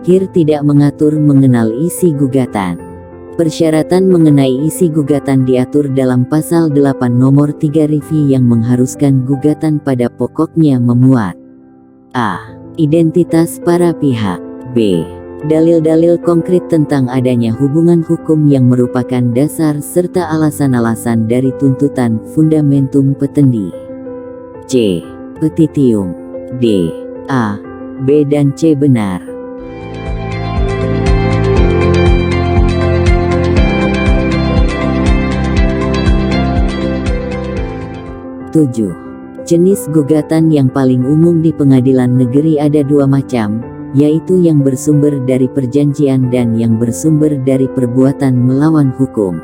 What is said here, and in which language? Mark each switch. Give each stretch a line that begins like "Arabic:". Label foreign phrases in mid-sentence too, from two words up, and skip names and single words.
Indonesian: KIR tidak mengatur mengenal isi gugatan. Persyaratan mengenai isi gugatan diatur dalam pasal 8 nomor 3 Rivi yang mengharuskan gugatan pada pokoknya memuat A. Identitas para pihak, B. Dalil-dalil konkret tentang adanya hubungan hukum yang merupakan dasar serta alasan-alasan dari tuntutan
Latin: fundamentum petendi,
Indonesian: C. Petitium, D. A, B dan C benar. 7. Jenis gugatan yang paling umum di pengadilan negeri ada 2 macam, yaitu yang bersumber dari perjanjian dan yang bersumber dari perbuatan melawan hukum.